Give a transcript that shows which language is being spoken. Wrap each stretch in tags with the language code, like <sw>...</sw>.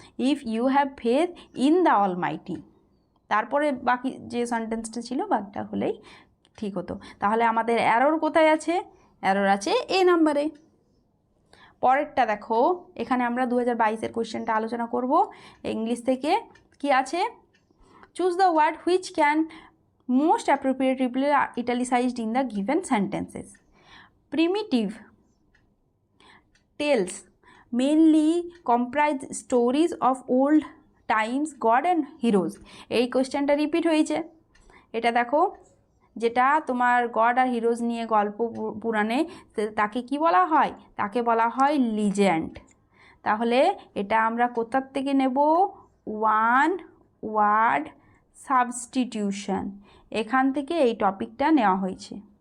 <en>if you have faith in the Almighty,</en> <bn>তারপরে বাকি যে সেন্টেন্সটা ছিল বাকিটা হলেই ঠিক হতো। তাহলে আমাদের এরর কোথায় আছে, এরর আছে এ নাম্বারে। পরেরটা দেখো, এখানে আমরা 2022-এর কোয়েশ্চেনটা আলোচনা করব ইংলিশ থেকে। কি আছে,</bn> <en>choose the word which can most appropriately be italicized in the given sentences. Primitive tales mainly comprise stories of old times god and heroes,</en> <bn>এই কোয়েশ্চেনটা রিপিট হয়েছে। এটা দেখো, যেটা তোমার গড আর হিরোজ নিয়ে গল্প পুরাণে, তাকে কি বলা হয়, তাকে বলা হয় লিজেন্ড। তাহলে এটা আমরা কোথার থেকে নেব, ওয়ান ওয়ার্ড সাবস্টিটিউশন, এখান থেকে এই টপিকটা নেওয়া হয়েছে।</bn>